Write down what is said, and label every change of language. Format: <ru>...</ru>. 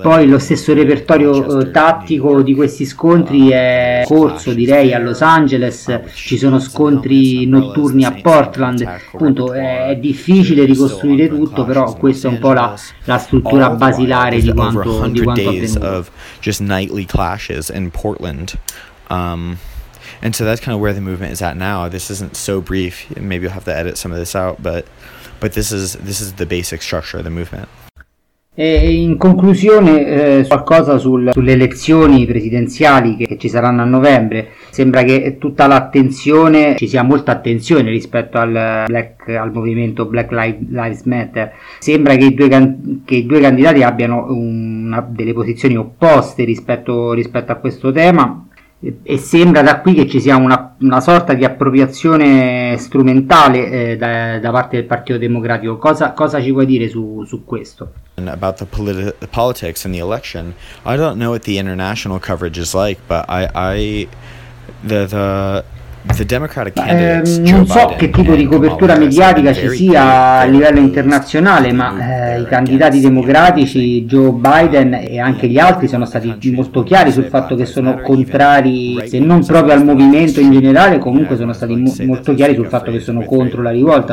<it>Poi lo stesso repertorio tattico di questi scontri è corso, direi, a Los Angeles. Ci sono scontri notturni a Portland. Appunto, è difficile ricostruire tutto, però questa è un po' la struttura basilare di quanto avvenuto.</it> <en>Just nightly clashes in Portland. And so that's kind of where the movement is at now. This isn't so brief. Maybe you'll have to edit some of this out, but this is the basic structure of the movement.</en> <it>E in conclusione, qualcosa sulle elezioni presidenziali che ci saranno a novembre. Sembra che tutta l'attenzione, ci sia molta attenzione rispetto al movimento Black Lives Matter. Sembra che i due candidati abbiano delle posizioni opposte rispetto a questo tema. E sembra da qui che ci sia una sorta di appropriazione strumentale da parte del Partito Democratico. Cosa ci vuoi dire su questo?</it> <en>About the politics and the election, I don't know what the international coverage is like, but I the The Democratic candidates, Joe</en> <it>non so</it> <en>Biden</en> <it>che tipo di copertura mediatica ci sia a livello internazionale, ma i candidati democratici, Joe Biden e anche gli altri, sono stati molto chiari sul fatto che sono contrari, se non proprio al movimento in generale, comunque sono stati molto chiari sul fatto che sono contro la rivolta.</it>